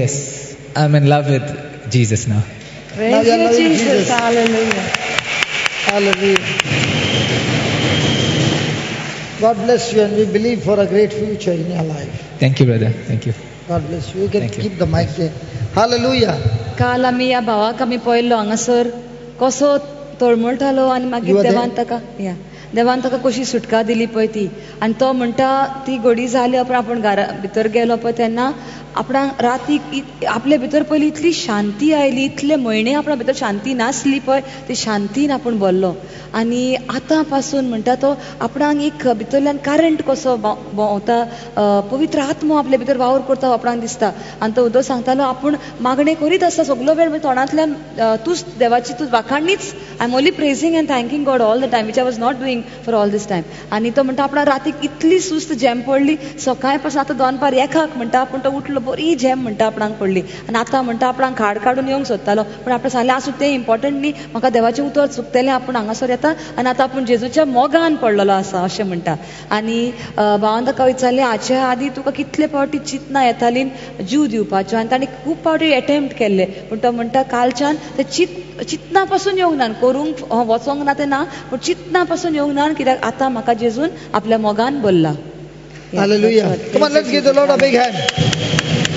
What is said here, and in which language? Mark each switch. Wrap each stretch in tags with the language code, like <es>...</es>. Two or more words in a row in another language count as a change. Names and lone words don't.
<en>Yes. I'm in love with Jesus now. Praise you are you, loving Jesus. Jesus. Hallelujah. Hallelujah. God bless you, and we believe for a great future in your life. Thank you, brother. Thank you. God bless you. You can Thank you. keep the mic there. Hallelujah.</en> <kok>काल आमी या भावाक आमी पळयल्लो हांगासर कसो तळमळटालो आनी</kok> <en>You</en> <kok>मागीर</kok> <en>were there?</en> <kok>देवान ताका कशी सुटका दिली पळय ती, आनी तो म्हणटा ती घडी जाली उपरांत आपूण घरा भितर गेलो पळय तेन्ना आपणाक रातीक आपल्या भितर पयली इतली शांती आयली, इतले म्हयने आपणा भितर शांती नासली पळय, ती शांतीन आपूण भरलो. आनी आतां पासून म्हणटा तो आपणाक एक भितरल्यान करंट कसो भोंवता, पवित्र आत्मो आपल्या भितर वावर करता आपणाक दिसता. आनी तो उदो सांगतालो आपूण मागणें करीत आसता सगलो वेळ तोंडांतल्यान तूंच देवाची तूं वाखाणणीच,</kok> <en>I am only praising and thanking God all the time, which I was not doing for all this time.</en> <kok>आनी तो म्हणटा आपणा रातीक इतली सुस्त झेम पडली, सकाळी पासून आतां दनपार एकाक म्हणटा आपूण तो उठलो बरी झेम म्हणटा आपणाक पडली, आनी आतां म्हणटा आपणाक खाड काडून येवंक सोदतालो, पूण आपणें सांगलें आसूं तें इम्पॉर्टंट न्ही, म्हाका देवाचें उतर चुकतलें, आपूण हांगासर येता आनी आतां आपूण जेजूच्या मोगान पडलेलो आसा अशें म्हणटा. आनी भावान ताका विचारलें हाच्या आदीं तुका कितले फावटी चिंतना येताली जीव दिवपाच्यो, आनी ताणें खूब फावटी एटेम्प्ट केल्ले, पूण तो म्हणटा कालच्यान ते चिंतना पासून येवंक ना, करूंक वचोंक ना तें ना, पूण चिंतना पासून येवंक ना, कित्याक आतां म्हाका जेजून आपल्या मोगान भरला.</kok> <en>Hallelujah. Come on, let's give the Lord a big hand.</en>